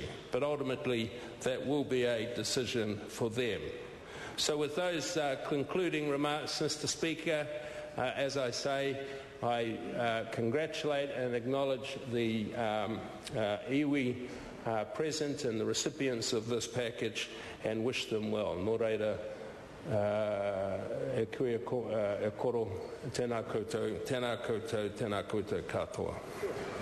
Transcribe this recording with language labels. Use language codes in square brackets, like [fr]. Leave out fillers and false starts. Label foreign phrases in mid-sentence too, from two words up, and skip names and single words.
[en] But ultimately, that will be a decision for them. So with those concluding remarks, Mr. Speaker, as I say, I congratulate and acknowledge the iwi present and the recipients of this package, and wish them well. [mi] Nō reira, e koe e koro, tēnā koutou katoa.